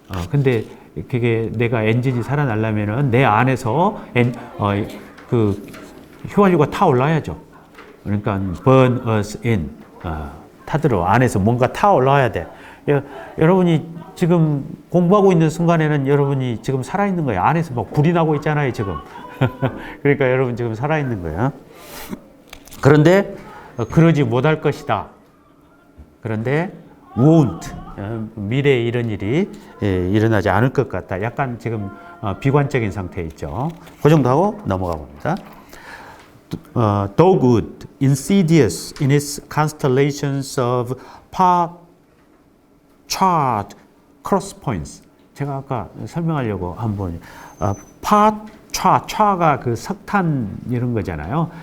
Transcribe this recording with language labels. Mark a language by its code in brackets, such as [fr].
[ko] 근데 그게 내가 엔진이 살아나려면은 내 안에서 그 휘발유가 타올라야죠. 그러니까 [en] burn us in. [ko] 타들어 안에서 뭔가 타올라야 돼. 여러분이 지금 공부하고 있는 순간에는 여러분이 지금 살아있는 거예요. 안에서 막 불이 나고 있잖아요, 지금. 그러니까 여러분 지금 살아있는 거예요. 그런데 그러지 못할 것이다. 그런데 [en] won't. [ko] 미래에 이런 일이 일어나지 않을 것 같다. 약간 지금 비관적인 상태에 있죠. 그 정도 하고 넘어가 봅니다. [en] Dogwood, insidious in its constellations of part, chart, cross points. [ko] 제가 아까 설명하려고 한번 [en] part, ch [ko] 가 그 석탄 이런 거잖아요.